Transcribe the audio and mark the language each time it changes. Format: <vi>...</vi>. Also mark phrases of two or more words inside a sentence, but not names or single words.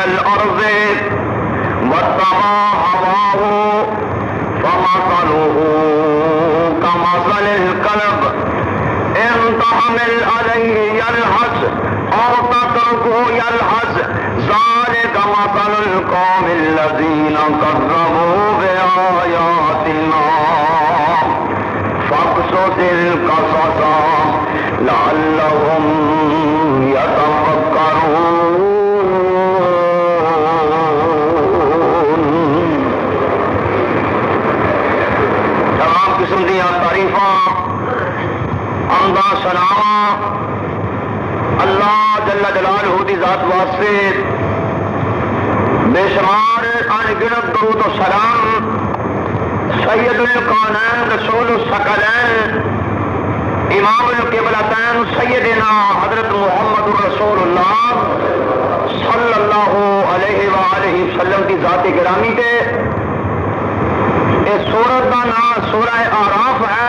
<ar>الأرض واتبع هواه فمثله كمثل الكلب إن تحمل عليه يلهث أو تتركه يلهث ذلك مثل القوم الذين كذبوا بآياتنا فاقصص القصص لعلهم يتفكرون.</ar> <pa>تمام قسم دیا تعریفاں حمداں سناواں اللہ</pa> <ar>جل جلالہ</ar> <pa>دی ذات واسطے</pa> <ur>بے شمار ان گنت درود و سلام</ur> <ar>سید الکونین رسول الثقلین امام القبلتین</ar> <ur>سیدنا حضرت محمد رسول اللہ</ur> <ar>صلی اللہ علیہ وآلہ وسلم</ar> <ur>کی ذات گرامی تے اس سورت کا نام سورہ آراف ہے.</ur>